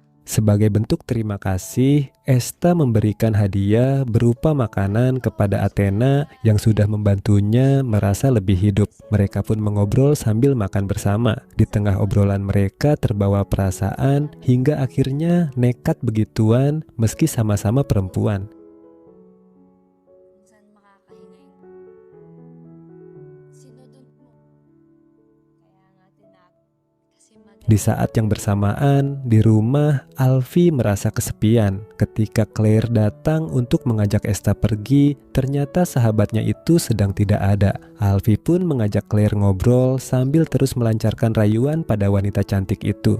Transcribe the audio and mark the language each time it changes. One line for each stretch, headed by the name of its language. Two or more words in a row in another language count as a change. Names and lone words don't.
Indonesian: Sebagai bentuk terima kasih, Esta memberikan hadiah berupa makanan kepada Athena yang sudah membantunya merasa lebih hidup. Mereka pun mengobrol sambil makan bersama. Di tengah obrolan mereka terbawa perasaan hingga akhirnya nekat begituan meski sama-sama perempuan.
Filipino: Minsan makakahinga sinudod mo. Kaya nga kasi
Indonesian: Di saat yang bersamaan, di rumah, Alfie merasa kesepian. Ketika Claire datang untuk mengajak Esta pergi, ternyata sahabatnya itu sedang tidak ada. Alfie pun mengajak Claire ngobrol sambil terus melancarkan rayuan pada wanita cantik itu.